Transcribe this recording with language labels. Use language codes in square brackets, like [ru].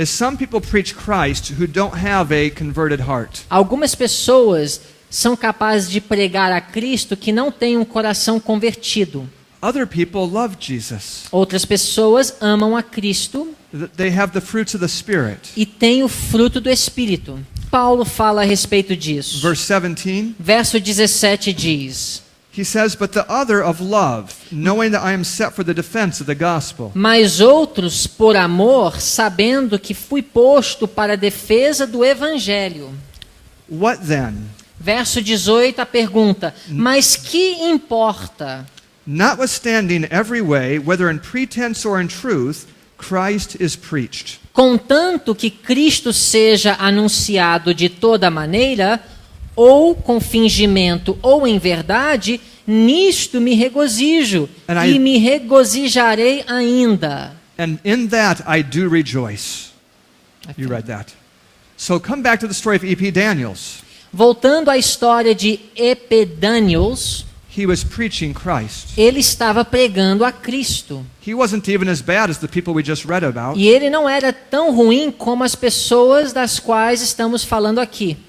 [en] is some people preach Christ who don't have a converted heart. [pt] algumas pessoas são capazes de pregar a Cristo que não têm um coração convertido. [en] Other people love Jesus. [pt] Outras pessoas amam a Cristo [en] They have the fruits of the Spirit. [pt] e têm o fruto do Espírito. Paulo fala a respeito disso. [en] Verse 17, [pt] Verso 17 diz: [en] he says, "But the other of love, knowing that I am set for the defense of the gospel." [pt] Mas outros por amor, sabendo que fui posto para a defesa do Evangelho. [en] What then? [pt] Verso 18, a pergunta: mas que importa? [en] Notwithstanding every way, whether in pretense or in truth, Christ is preached. [pt] Contanto que Cristo seja anunciado de toda maneira, ou com fingimento ou em verdade, nisto me regozijo e me regozijarei ainda. [en] And in that I do rejoice. You read that. So come back to the story of E.P. Daniels. [pt] Voltando à história de Epidanios, [en] He was preaching Christ. [pt] ele estava pregando a Cristo. [en] He wasn't even as bad as the people we just read about. [pt] E ele não era tão ruim como as pessoas das quais estamos falando aqui.